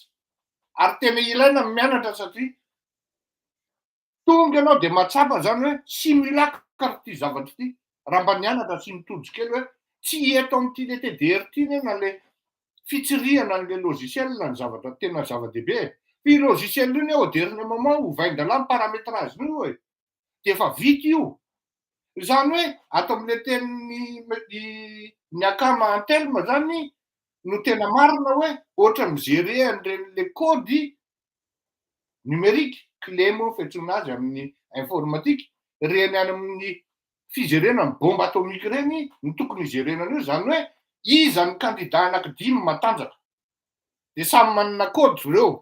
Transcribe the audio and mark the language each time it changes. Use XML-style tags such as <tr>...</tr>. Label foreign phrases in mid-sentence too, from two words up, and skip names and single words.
<mg>Ary tena ilaina ny mianatra satria tonga ianao de mahatsapa zany hoe tsy mila karty zavatra ity, raha mba nianatra sy mitodry kely hoe tsy eto am'ty le TDR ty anie na le fitsirihana an'le logiciel ny zavatra tena zava-dehibe. Io logiciel io anie</mg> <fr>au dernier moment</fr> <mg>ovain-dala ny parametrage-n'io e, de efa vita io. Zany hoe ato am'le tenin'ny akama Antelme zany no tena marina hoe ohatry migerer an'ireny le kôdy numérique, clé moa fiantsoana azy amin'ny informatique, reny any amin'ny fijerena ny bomba atomika reny no tokony hijerena an'io, zany hoe iza ny candidat anankidimy matanjaka, de samy manana kôdy reo.</mg>